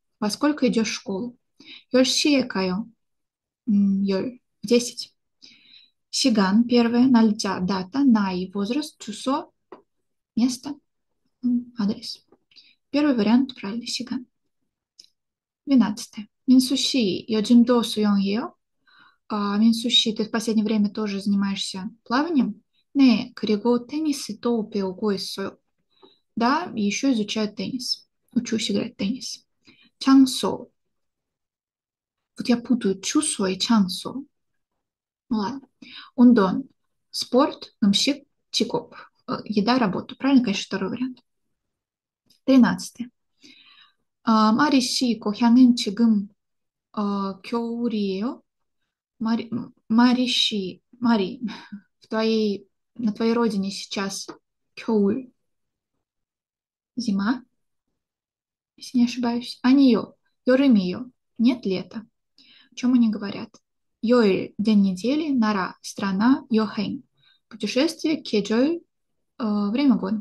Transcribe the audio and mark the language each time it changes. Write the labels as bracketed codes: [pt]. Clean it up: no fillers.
[ru] Во сколько идешь в школу? [ko] 10시에 가요. 10. [ru] 시간, первое, 날짜, дата, 나이, возраст, число, место, адрес. Первый вариант правильный, 시간. 12. [ko] 민수 씨, 요즘도 수영해요? [ru] 민수 씨, ты в последнее время тоже занимаешься плаванием? [ko] 네, 그리고 테니스도 배우고 있어요. [ru] Да, и еще изучаю теннис. Учусь играть в теннис. 장소. Вот я путаю чусо и чансо. Ладно. [ko] 운동, спорт, 음식, 직업. [ru] Еда, работа. Правильно, конечно, второй вариант. 13. [ko] 마리 씨, 고향은 지금 겨울이에요? [ru] Мари 씨, Мари, на твоей родине сейчас 겨울, зима, если не ошибаюсь. А нее, 여름이요, нет лета. О чем они говорят? 요일, день недели, нара, страна, 여행, путешествие, 계절, время года.